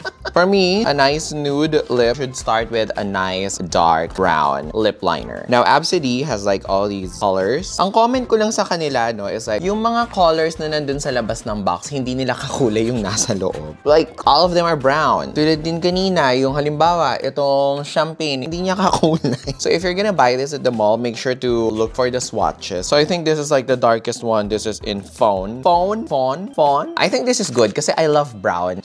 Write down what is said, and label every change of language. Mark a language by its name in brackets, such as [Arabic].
[English] For me, a nice nude lip should start with a nice dark brown lip liner. Now, Absidy has like all these colors. [Filipino] Ang comment ko lang sa kanila, no, [English] is like, [Filipino] yung mga colors na nandun sa labas ng box, hindi nila kakulay yung nasa loob. [English] Like, all of them are brown. [Filipino] Tulad din kanina, yung halimbawa, itong champagne, hindi niya kakulay. [English] So, if you're gonna buy this at the mall, make sure to look for the swatches. So, I think this is like the darkest one. This is in Fawn. I think this is good kasi I love brown.